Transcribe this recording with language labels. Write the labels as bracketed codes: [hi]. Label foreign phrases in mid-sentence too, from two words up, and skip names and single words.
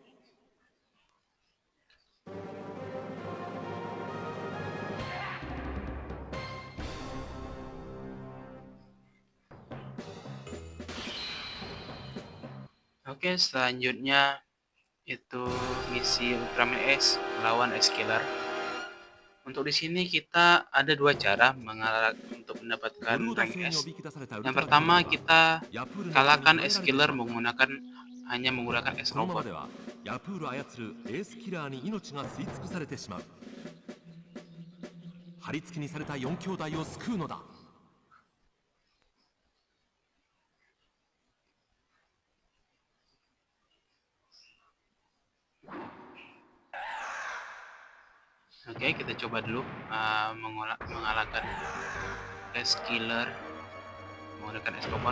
[id] Oke, selanjutnya itu misi Ultraman X melawan X Killer. Untuk di sini kita ada dua cara untuk mendapatkan rank S. Yang pertama kita kalahkan X Killer hanya menggunakan S [ja] このまま [id] Robot. [ja] ではヤプール操るエースキラーに命が吸い尽くされてしまう。貼り付けにされた4兄弟を救うのだ。 [id] Oke, kita coba dulu mengalahkan S Killer menggunakan S Robot.